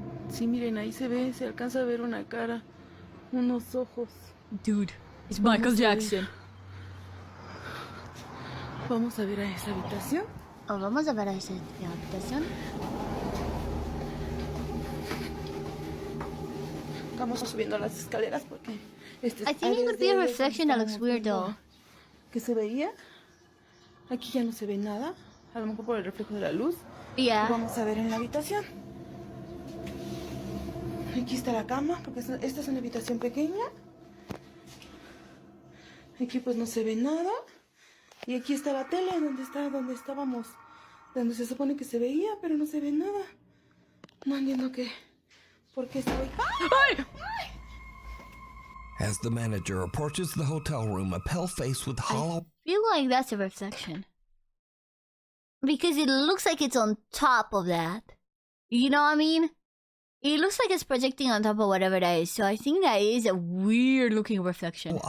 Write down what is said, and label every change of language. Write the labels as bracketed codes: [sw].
[es] Sí, miren, ahí se alcanza a ver una cara, unos ojos. [en] Dude, it's Michael Jackson. [es] Vamos a ver a esa habitación. Oh, vamos a ver a esa habitación. Vamos subiendo las escaleras porque [en] I think it could be a reflection that looks weird though. [es] ¿Qué se veía? Aquí ya no se ve nada, a lo mejor por el reflejo de la luz. [en] Yeah. [es] Vamos a ver en la habitación. Aquí está la cama, porque esta es una habitación pequeña. Aquí pues no se ve nada. Y aquí está la tele, donde estábamos. Donde se supone que se veía, pero no se ve nada. No entiendo por qué estoy... ¡Ay! [en] As the manager approaches the hotel room, a pale face with hollow... I feel like that's a reflection. Because it looks like it's on top of that. You know what I mean? It looks like it's projecting on top of whatever that is. So I think that is a weird looking reflection.